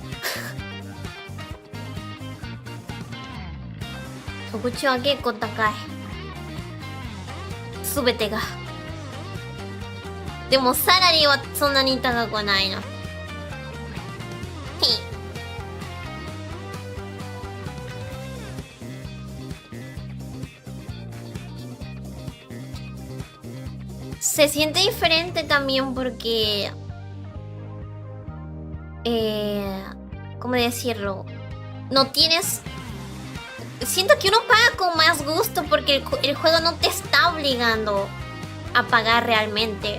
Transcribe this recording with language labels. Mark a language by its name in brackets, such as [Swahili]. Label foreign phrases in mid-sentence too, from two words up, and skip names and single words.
[Japanese] そこちは結構高い。すべてが。でもサラリーはそんなに高くないな。 [Spanish] Se siente diferente también porque, ¿cómo decirlo? No tienes... Siento que uno paga con más gusto porque el juego no te está obligando a pagar realmente.